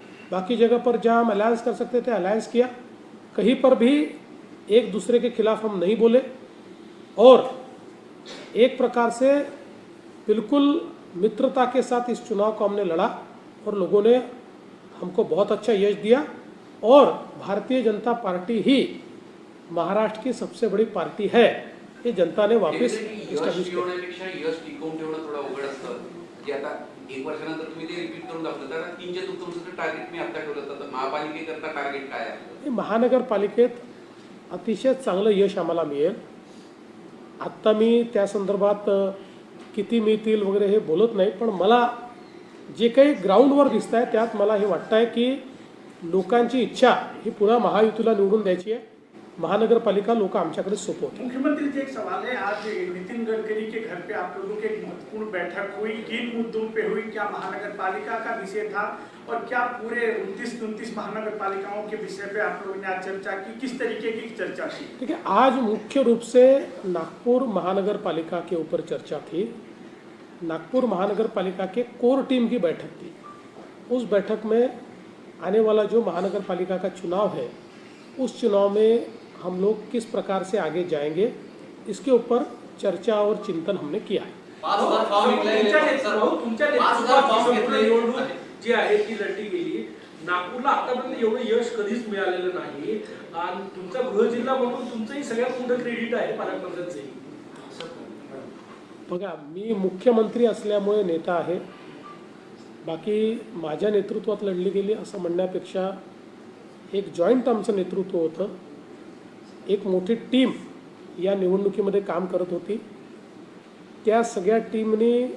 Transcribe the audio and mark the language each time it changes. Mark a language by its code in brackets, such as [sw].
[hi] बाकी जगह पर जहां हम अलायंस कर सकते थे अलायंस किया, कहीं पर भी एक दूसरे के खिलाफ हम नहीं बोले और एक प्रकार से बिल्कुल मित्रता के साथ इस चुनाव को हमने लड़ा और लोगों ने हमको बहुत अच्छा यश दिया और भारतीय जनता पार्टी ही महाराष्ट्र की सबसे बड़ी पार्टी है, हे जनता ने वापस [mr] यश मिळवण्यापेक्षा यश टिकवून ठेवणं थोडं अवघड असतं। की आता 1 वर्षानंतर तुम्ही ते रिपीट करून दाखवलं, तर 3चे तुमचं टार्गेट मी आता ठेवलं तर महापालिकेकरता टार्गेट काय आहे? महानगरपालिकेत अतिशय चांगलं यश आम्हाला मिळेल। आत्ता मी त्या संदर्भात किती मिळतील वगैरे हे बोलत नाही, पण मला जे काही ग्राउंडवर दिसत आहे त्यात मला हे वाटतं आहे की लोकांची इच्छा ही पुन्हा महायुतीला निवडून द्यायची आहे। महानगरपालिका लोक आमच्याकडे सोपवतात। [hi] मुख्यमंत्री जी, एक सवाल है, आज नितिन गडकरी के घर पे आप लोगों की एक महत्वपूर्ण बैठक हुई, किन मुद्दों पे हुई? क्या महानगर पालिका का विषय था और क्या पूरे 29 महानगर पालिकाओं के विषय पे आप लोगों ने आज चर्चा की? किस तरीके की चर्चा की? ठीक है, आज मुख्य रूप से नागपुर महानगर पालिका के ऊपर चर्चा थी। नागपुर महानगर पालिका के कोर टीम की बैठक थी। उस बैठक में आने वाला जो महानगर पालिका का चुनाव है, उस चुनाव में हम लोग किस प्रकार से आगे जाएंगे, इसके ऊपर चर्चा और चिंतन हमने किया है। 5,000 फॉर्म [mr] तुमच्या निवडणूक जी आहे ती लढली गेली, नागपूरला आतापर्यंत एवढं यश कधीच मिळालेलं नाही आणि तुमचा गृह जिल्हा म्हणून तुमचंही सगळ्यात मोठं क्रेडिट आहे पालकमंत्र्यांचंही। बघा, मी मुख्यमंत्री असल्यामुळे नेता आहे, बाकी माझ्या नेतृत्वात लढली गेली असं म्हणण्यापेक्षा एक जॉईंट आमचं नेतृत्व होतं, एक मोठी टीम या निवडणुकीमध्ये काम करत होती। त्या सगळ्या टीमने